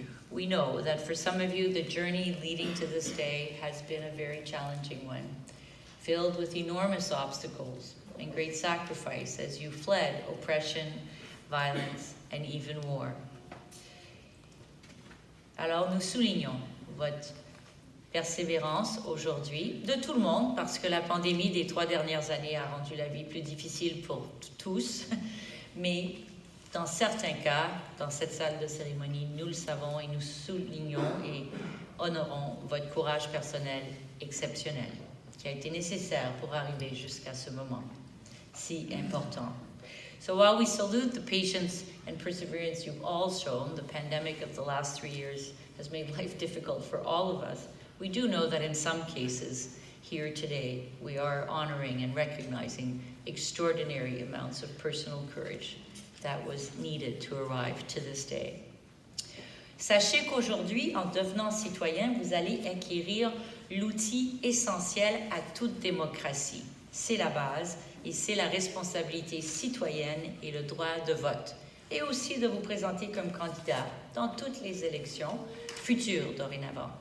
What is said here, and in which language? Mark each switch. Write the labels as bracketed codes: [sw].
[en] We know that for some of you, the journey leading to this day has been a very challenging one, filled with enormous obstacles and great sacrifice as you fled oppression, violence, and even war. [fr] Alors nous soulignons votre persévérance aujourd'hui, de tout le monde, parce que la pandémie des 3 dernières années a rendu la vie plus difficile pour tous, mais Dans certains cas, dans cette salle de cérémonie, nous le savons et nous soulignons et honorons votre courage personnel exceptionnel qui a été nécessaire pour arriver jusqu'à ce moment si important. [en] So while we salute the patience and perseverance you've all shown, the pandemic of the last 3 years has made life difficult for all of us. We do know that in some cases here today, we are honoring and recognizing extraordinary amounts of personal courage that was needed to arrive to this day. [fr] Sachez qu'aujourd'hui, en devenant citoyen, vous allez acquérir l'outil essentiel à toute démocratie. C'est la base et c'est la responsabilité citoyenne et le droit de vote. Et aussi de vous présenter comme candidat dans toutes les élections futures dorénavant.